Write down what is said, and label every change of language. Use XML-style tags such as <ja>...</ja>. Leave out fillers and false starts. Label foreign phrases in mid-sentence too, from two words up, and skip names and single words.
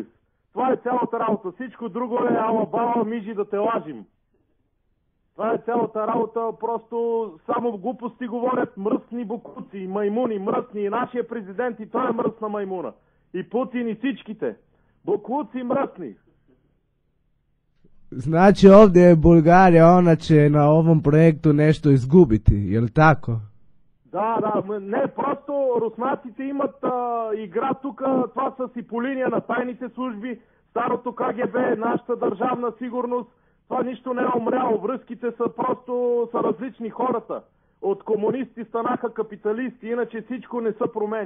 <bg>Това е цялата работа. Всичко друго е ала-бала, мижи да те лажим. Това е цялата работа, просто само глупости говорят, мръсни бокуци, маймуни, мръсни. И нашия президент, и той е мръсна маймуна. И Путин, и всичките. Бокуци мръсни.</bg> <hr>Znači ovdje je Bulgarija, ona će na ovom projektu nešto izgubiti, je li tako?</hr> <bg>Да, не, просто руснаците имат игра тук, това са си по линия на тайните служби, старото КГБ, нашата държавна сигурност, това нищо не е умряло, връзките са просто са различни хората. От комунисти станаха капиталисти, иначе всичко не се променя.</bg>